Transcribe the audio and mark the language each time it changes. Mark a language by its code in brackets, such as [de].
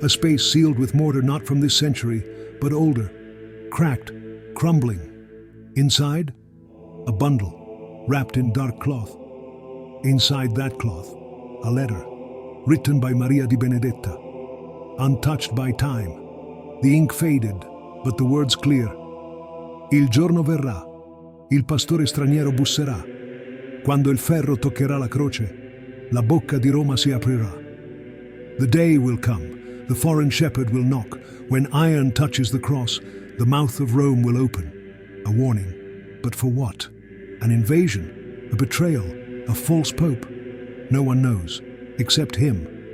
[en] A space sealed with mortar not from this century, but older, cracked, crumbling. Inside, a bundle, wrapped in dark cloth. Inside that cloth, a letter, written by Maria di Benedetta, untouched by time. The ink faded, but the words clear. [it] Il giorno verrà, il pastore straniero busserà. Quando il ferro toccherà la croce, la bocca di Roma si aprirà. [en] The day will come, the foreign shepherd will knock. When iron touches the cross, the mouth of Rome will open. A warning, but for what? An invasion? A betrayal? A false pope? No one knows, except him.